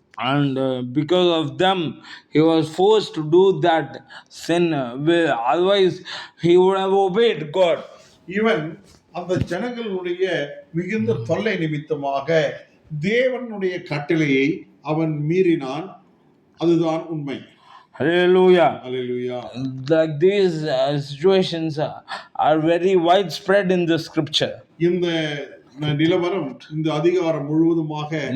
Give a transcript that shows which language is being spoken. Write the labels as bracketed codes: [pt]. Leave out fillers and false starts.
[en] And because of them he was forced to do that sin, otherwise he would have obeyed God. [ta] இவன் அந்த ஜனங்களுடைய மிகுந்த தொல்லை நிமித்தமாக தேவனுடைய கட்டளையை அவன் மீறினான். அதுதான் உண்மை. Hallelujah. Hallelujah. [en] Like these situations are very widespread in the scripture. [ta] இந்த நிலவரம் இந்த அதிகாரம் முழுவதுமாக